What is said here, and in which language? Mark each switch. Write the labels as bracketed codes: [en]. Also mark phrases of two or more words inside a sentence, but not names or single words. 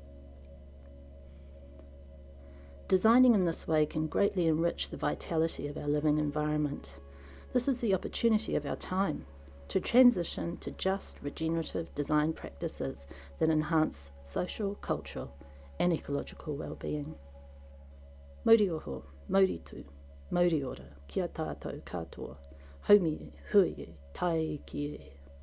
[en] Designing in this way can greatly enrich the vitality of our living environment. This is the opportunity of our time to transition to just regenerative design practices that enhance social, cultural and ecological well-being. [mi] Mauri oho, mauri tū, mauri ora, kia tātou katoa, haumi hui, tae ki e.